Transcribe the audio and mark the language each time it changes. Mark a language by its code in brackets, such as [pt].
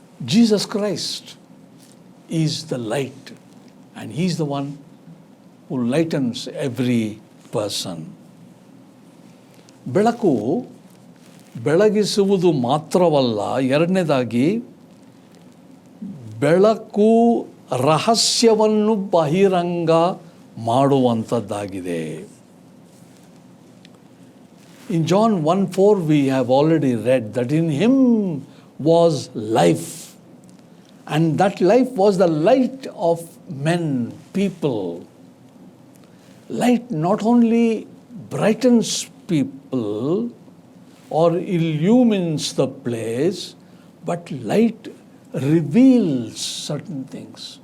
[en] Jesus Christ is the light, and he is the one who lightens every person. [kn] ಬೆಳಕು ಬೆಳಗಿಸುವುದು ಮಾತ್ರವಲ್ಲ, ಎರಡನೇದಾಗಿ ಬೆಳಕು ರಹಸ್ಯವನ್ನು ಬಹಿರಂಗ ಮಾಡುವಂಥದ್ದಾಗಿದೆ. [en] In John 1:4 we have already read that in him was life, and that life was the light of men, people. Light not only brightens people or illumines the place, but light reveals certain things.